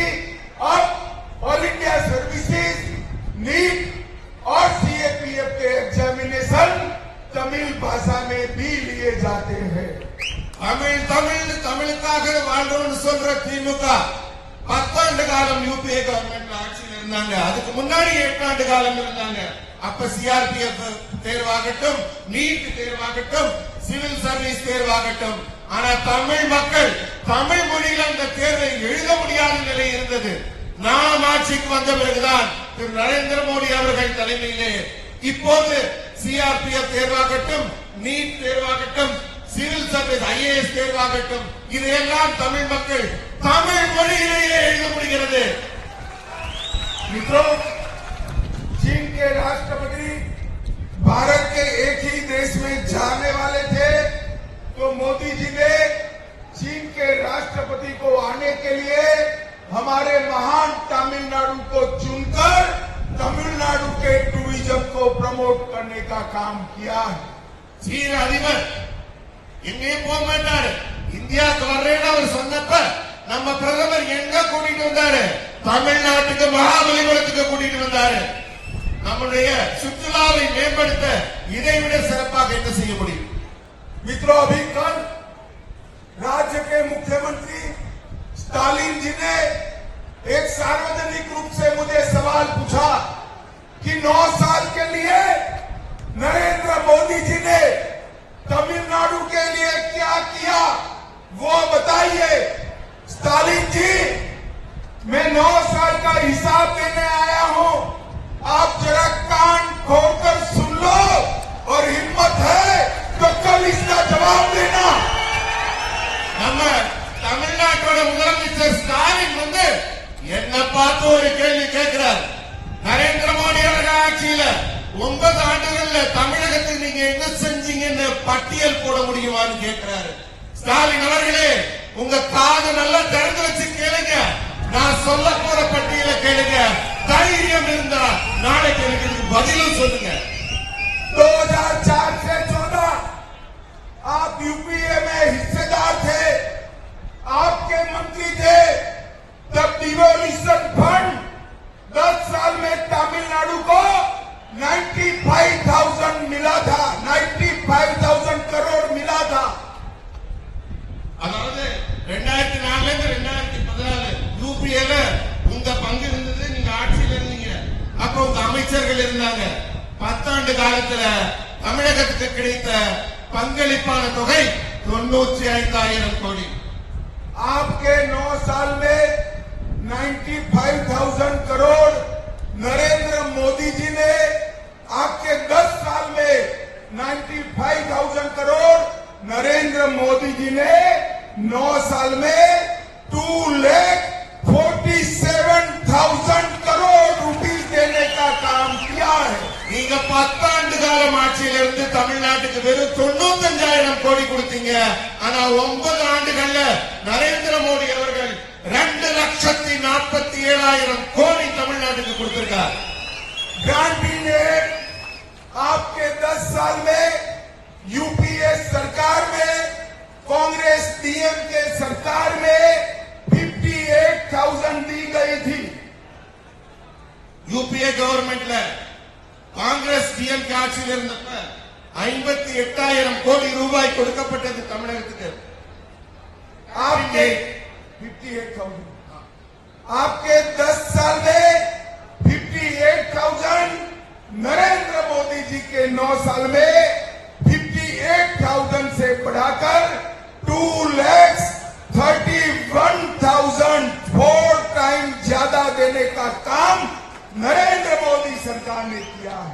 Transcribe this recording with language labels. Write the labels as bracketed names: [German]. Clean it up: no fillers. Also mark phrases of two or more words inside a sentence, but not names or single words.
[Hindi] अब [English] All India Services, [Hindi] नीट और सीएपीएफ के एग्जामिनेशन तमिल भाषा में भी लिए जाते हैं। [Tamil] தமிழுக்காக வாழ்றோம்னு சொல்ற திமுக 10 ஆண்டு காலம் யூபிஏ கவர்மெண்ட் ஆட்சியில் இருந்தாங்க. அதுக்கு முன்னாடி 8 ஆண்டு காலம் இருந்தாங்க. அப்ப சிஆர்பிஎஃப் தேர்வாகட்டும், நீட் தேர்வாகட்டும், [English] civil service [Tamil] தேர்வாகட்டும், ஆனா தமிழ் மக்கள் தமிழ் மொழியில் அந்த தேர்வை எழுத முடியாத நிலை இருந்தது. நாம் ஆட்சிக்கு வந்த பிறகுதான் திரு நரேந்திர மோடி அவர்கள் தலைமையிலே இப்போது சிஆர்பிஎஃப் தேர்வாகட்டும், நீட் தேர்வாகட்டும், [English] civil service [Tamil] IAS தேர்வாகட்டும், இதையெல்லாம் தமிழ் மக்கள் தமிழ் மொழியிலேயே எழுத முடிகிறது. [Hindi] मित्रों, चीन के राष्ट्रपति भारत के एक ही देश में जाने वाले थे, तो मोदी जी ने चीन के राष्ट्रपति को आने के लिए हमारे महान तमिलनाडु को चुनकर तमिलनाडु के टूरिज्म को प्रमोट करने का काम किया है. [Tamil] சீன அதிபர் எங்கேயும் போக மாட்டாரு. இந்தியாவுக்கு வர்றேன்னு அவர் சொன்னப்ப நம்ம பிரதமர் எங்க கூட்டிட்டு வந்தாரு? தமிழ்நாட்டுக்கு மகாபலிபுரத்துக்கு கூட்டிட்டு வந்தாரு. நம்முடைய சுற்றுலாவை மேம்படுத்த இதைவிட சிறப்பாக என்ன செய்ய முடியும்? [Hindi] मित्रों, अभी कल राज्य के मुख्यमंत्री स्टालिन जी ने एक सार्वजनिक रूप से मुझे सवाल पूछा कि 9 साल के लिए नरेंद्र मोदी जी ने तमिलनाडु के लिए क्या किया, वो बताइए. स्टालिन जी, मैं 9 साल का हिसाब देने आया हूं. आप जरा कान खोलकर सुन लो और हिम्मत है तो कल इसका जवाब देना. [Tamil] நம்ம தமிழ்நாட்டோட முதலமைச்சர் ஸ்டாலின் வந்து என்ன பார்த்து ஒரு கேள்வி கேட்கிறார். நரேந்திர மோடி அவர்கள் ஆட்சியில 9 ஆண்டுகள்ல தமிழகத்துக்கு நீங்க என்ன செஞ்சீங்கன்னு பட்டியல் போட முடியுமான்னு கேட்கிறாரு. ஸ்டாலின் அவர்களே, உங்க காது நல்லா திறந்து வச்சு கேளுங்க. நான் சொல்ல போற பட்டியலை கேளுங்க. தைரியம் இருந்தா நாளைக்கு எனக்கு இதுக்கு பதிலும் சொல்லுங்க. [Hindi] 2004 से 14 आप यूपीए में हिस्सेदार थे, आपके मंत्री थे. तब [English] devolution fund [Hindi] 10 साल में तमिलनाडु को 95,000 मिला था. 95,000 करोड़ मिला था. [Tamil] அதாவது 2004 இருந்து 2014 யூபிஏல உங்க பங்கு இருந்தது. நீங்க ஆட்சியில் இருந்தீங்க. அப்ப உங்க அமைச்சர்கள் இருந்தாங்க. 10 ஆண்டு காலத்துல தமிழகத்துக்கு கிடைத்த பங்களிப்பான தொகை 95,000 கோடி. [Hindi] आपके 9 साल में 95,000 करोड़ नरेंद्र मोदी जी ने, आपके 10 साल में 95,000 करोड़ नरेंद्र मोदी जी ने 9 साल में 2,47,000 करोड़ रुपीस देने का काम किया है. [Tamil] நீங்க 10 ஆண்டு காலம் ஆட்சியில இருந்து தமிழ்நாட்டுக்கு வெறும் 95,000 கோடி கொடுத்தீங்க. ஆனா 9 ஆண்டுகள்ல நரேந்திர மோடி அவர்கள் 2,47,000 கோடி தமிழ்நாட்டுக்கு கொடுத்திருக்கார். [English] granting aid [Hindi] आपके 10 साल में यूपीए सरकार में, कांग्रेस डीएमके सरकार में 58,000 दी गई थी. [Tamil] யூபிஏ கவர்மெண்ட்ல காங்கிரஸ் டிஎம்கே ஆட்சியில் இருந்தப்ப 58,000 கோடி ரூபாய் கொடுக்கப்பட்டது தமிழகத்துக்கு. [Hindi] आपके 58,000 आपके 10 साल में 58,000, नरेंद्र मोदी जी के 9 साल में 58,000 से बढ़ाकर 2,31,000 4 टाइम ज्यादा देने का काम नरेंद्र मोदी सरकार ने किया है.